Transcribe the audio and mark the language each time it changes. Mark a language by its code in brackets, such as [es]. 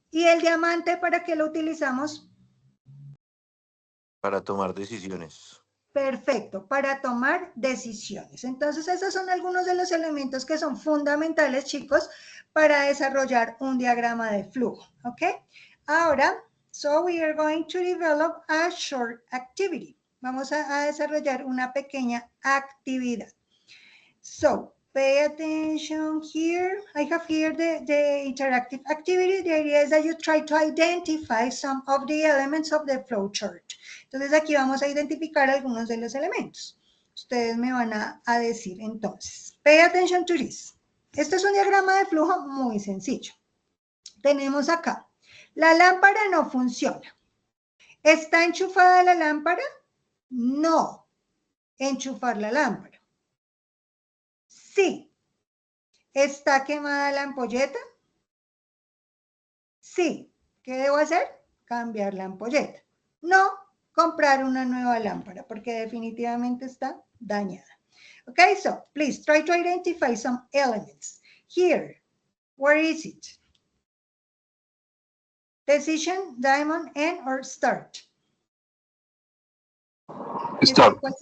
[es] ¿Y el diamante para qué lo utilizamos? Para tomar decisiones. Perfecto, para tomar decisiones. Entonces, esos son algunos de los elementos que son fundamentales, chicos, para desarrollar un diagrama de flujo, ¿ok? [en] Ahora, so we are going to develop a short activity. [es] Vamos a desarrollar una pequeña actividad. [en] So, pay attention here. I have here the interactive activity. The idea is that you try to identify some of the elements of the flow chart. [es] Entonces aquí vamos a identificar algunos de los elementos. Ustedes me van a decir entonces. [en] Pay attention to this. [es] Este es un diagrama de flujo muy sencillo. Tenemos acá. La lámpara no funciona. ¿Está enchufada la lámpara? No. Enchufar la lámpara. Sí. ¿Está quemada la ampolleta? Sí. ¿Qué debo hacer? Cambiar la ampolleta. No, comprar una nueva lámpara porque definitivamente está dañada. [en] Okay, so please try to identify some elements. Here, where is it? Decision, diamond, end, or start? Start.